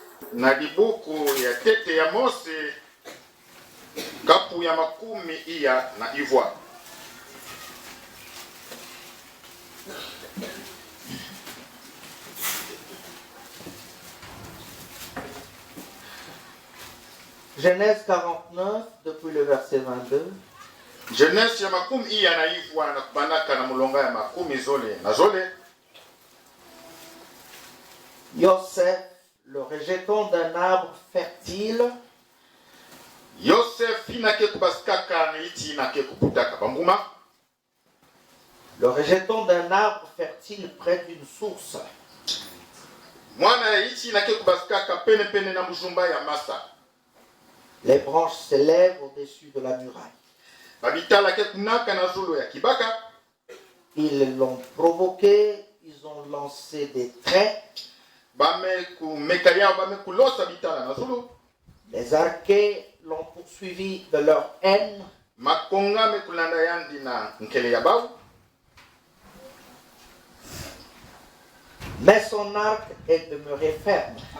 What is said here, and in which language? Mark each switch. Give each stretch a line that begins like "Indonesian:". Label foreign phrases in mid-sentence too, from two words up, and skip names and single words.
Kongo: na libuku ya tete ya Mose kapu ya makumi iya na ivoire.
French: Genèse 49, depuis le verset 22.
Kongo: Genèse ya makumi iya na ivoire na kubanaka na mulonga ya makumi zole na zole.
French: Yosef, le rejeton d'un arbre fertile.
Kongo: Yosef inake kubaskaka na iti inake kuputaka bambuma.
French: Le rejeton d'un arbre fertile près d'une source.
Kongo: Mwana ya iti inake kubaskaka pene pene na mujumba ya masa.
French: Les branches s'élèvent au-dessus de la muraille.
Kongo: Babitala ke kunaka na zulu ya kibaka.
French: Ils l'ont provoqué, ils ont lancé des traits. Les archers l'ont poursuivi de leur haine. Mais son arc est demeuré ferme.